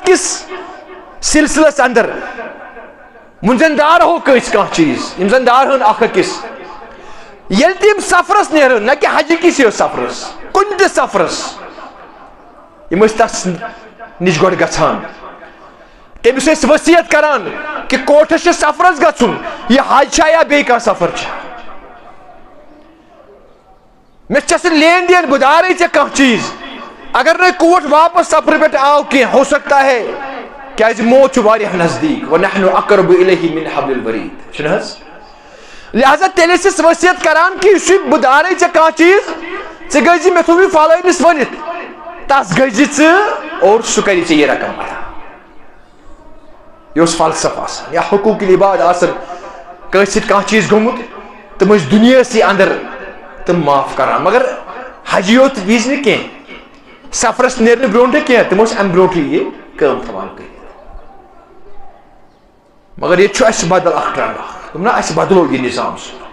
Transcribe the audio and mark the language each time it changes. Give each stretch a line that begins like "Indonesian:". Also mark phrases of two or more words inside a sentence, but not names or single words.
Kashmiri: کِس سلسلس اندر وۄنۍ زن دارہو کٲنٛسہِ کانٛہہ چیٖز یِم زن دارہن اکھ أکِس ییٚلہِ تہِ یِم سفرس نیرن نہ کہِ حجہِ کِس یوت سفرس کُنہِ تہِ سفرس یِم ٲسۍ تس نِش گۄڈٕ گژھان تٔمِس ٲسۍ ؤصیت کران کہ کوٹھس چھُ سفرس گژھُن یہِ حج چھا یا بیٚیہِ کانٛہہ سفر چھا مےٚ چھےٚ سُہ لین دین بہٕ دارے ژےٚ کانٛہہ چیٖز اگر نہٕ کوٹ واپس سفرٕ پٮ۪ٹھ آو کینٛہہ
Urdu: ہو سکتا ہے
Kashmiri: کیازِ موت چھُ واریاہ نزدیٖک
Arabic: وَنَحْنُ أَقْرَبُ إِلَيْهِ مِنْ حَبْلِ الْوَرِيدِ
Kashmiri: چھُنہٕ حظ لہذا تیٚلہِ ٲسِس ؤصیت کران کہ یُس بہٕ دارے ژےٚ کانٛہہ چیٖز ژٕ گٔے زِ مےٚ تھوٚو یہِ فلٲنِس ؤنِتھ تس گٔے زِ ژٕ اور سُہ کرِ ژےٚ یہِ رقم ادا یہِ اوس فلسفہٕ آسان یا حقوق العباد آسان کٲنٛسہِ سۭتۍ کانٛہہ چیٖز گوٚمُت تِم ٲسۍ دُنیاہسٕے اندر تِم معاف کران مگر حجہِ یوت وِزِ نہٕ کینٛہہ سفرس نیرنہٕ برونٛٹھٕے کینٛہہ تِم ٲسۍ امہِ برونٛٹھٕے یہِ کٲم تھاوان کٔرِتھ مگر ییٚتہِ چھُ اسہِ بدل اکھ ٹرنڈ اکھ دوٚپ نہ اسہِ بدلو یہِ نظام سُہ